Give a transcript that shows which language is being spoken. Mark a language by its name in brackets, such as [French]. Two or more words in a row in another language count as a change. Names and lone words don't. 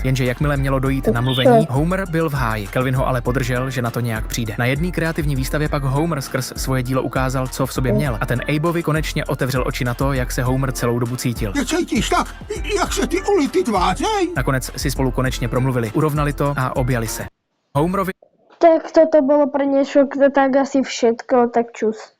[Czech] Jenže jakmile mělo dojít na mluvení, Homer byl v háji. Kelvin ho ale podržel, že na to nějak přijde. Na jedné kreativní výstavě pak Homer skrz svoje dílo ukázal, co v sobě měl. A ten Abeovi konečně otevřel oči na to, jak se Homer celou dobu cítil. Cítíš tak, jak se ty ulity tvářej? Nakonec si spolu konečně promluvili, urovnali to a objali se. Homerovi [Slovak] Tak toto bolo pre dnešok tak asi všetko, tak čus.